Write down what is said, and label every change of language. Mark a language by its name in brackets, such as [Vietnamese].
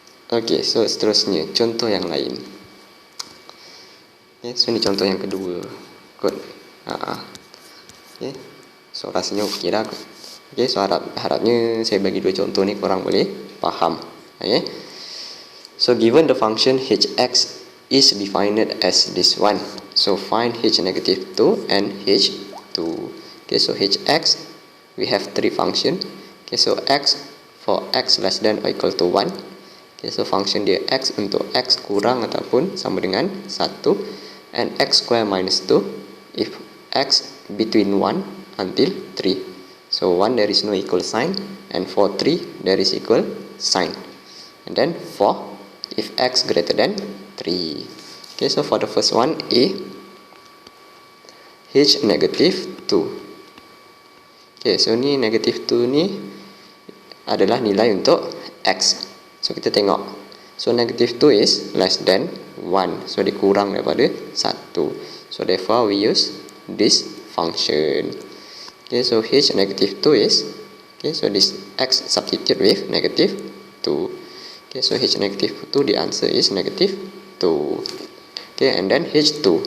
[Malay] Okay, so seterusnya contoh yang lain. Okay, so ni contoh yang kedua. Good. Okay, so rasanya okey dah. Okay, so harapnya saya bagi dua contoh ni korang boleh faham. [English] Okay, so given the function hx is defined as this one, so find h negative 2 and h2. Okay, so hx we have three function. Okay, so x for x less than or equal to 1. Okay, so function [Malay] dia x untuk x kurang ataupun sama dengan 1, [English] and x square minus 2 if x between 1 until 3. So 1 there is no equal sign, and for 3 there is equal sign. And then 4 if x greater than 3. Okay, so for the first one, A, h negative 2. [Malay] Okay, so ni negative 2 ni adalah nilai untuk x. So kita tengok. [English] So negative 2 is less than 1. So [Malay] dia kurang daripada 1. [English] So therefore we use this function. Okay, so h negative 2 is, okay, so this x substitute with negative 2. Okay, so h negative 2, the answer is negative 2. Okay, and then h2.